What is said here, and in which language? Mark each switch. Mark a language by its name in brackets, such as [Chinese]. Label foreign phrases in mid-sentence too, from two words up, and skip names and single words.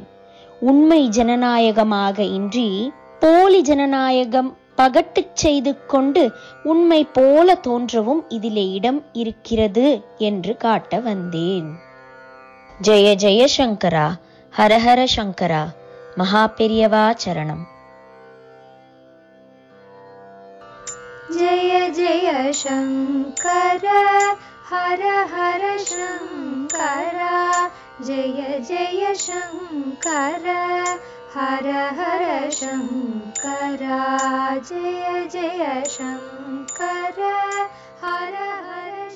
[Tamil] உண்மை ஜனநாயகமாக இன்றி போலி ஜனநாயகம் பகட்டு செய்து கொண்டு உண்மை போல தோன்றவும் இதிலே இடம் இருக்கிறது என்று காட்ட வந்தேன். ஜெய ஜெய சங்கரா, ஹரஹர சங்கரா, மகாபெரியவா சரணம். [Sanskrit] जय जय शंकर हर हर शंकर, जय जय शंकर हर हर शंकर, जय जय शंकर हर हर